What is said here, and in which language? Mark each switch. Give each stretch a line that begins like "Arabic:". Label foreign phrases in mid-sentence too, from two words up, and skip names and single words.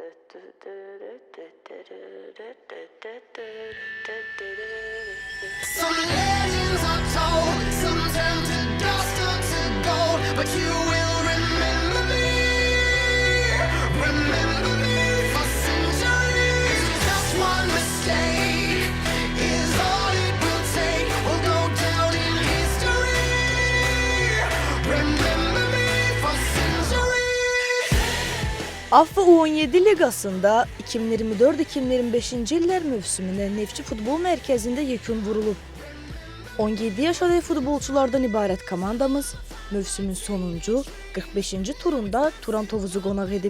English: Some legends are told, some turn to dust or to gold, but you will remember me for centuries. Just one mistake is all it will take. We'll go down in history. Remember me for centuries.
Azerbaijani: AFF U17 Liqasında 2024-2025 illər mövsümündə Neftçi Futbol Mərkəzində yekun vurulub. 17 yaş adayı futbolçulardan ibarət komandamız mövsümün sonuncu 45-ci turunda Turan Tovuzu qonaq edib.